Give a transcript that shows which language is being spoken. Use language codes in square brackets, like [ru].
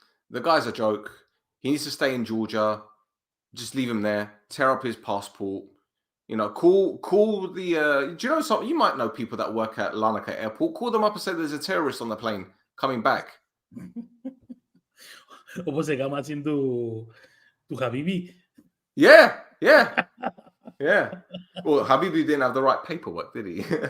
[en] The guy's a joke. He needs to stay in Georgia. Just leave him there. Tear up his passport. You know, call the... do you know something? You might know people that work at Larnaca Airport. Call them up and say there's a terrorist on the plane coming back. [el] Όπως έκαναν του Habibi. [en] Yeah. Well, Habibi didn't have the right paperwork, did he?